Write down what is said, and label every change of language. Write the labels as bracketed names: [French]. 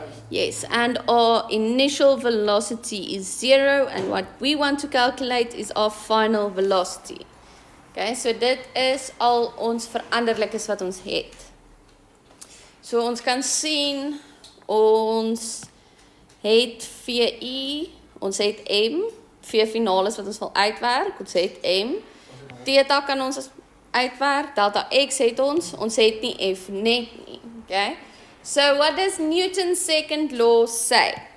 [English] Yes, and our initial velocity is 0, and what we want to calculate is our final velocity. [Afrikaans] Okay, so dit is al ons veranderlikes wat ons het. So ons kan sien, ons het VI, ons het M, V finales wat ons wil uitwerk, ons het M, theta kan ons uitwerk, delta X het ons het nie F net nie, okay? [English] So what does Newton's second law say?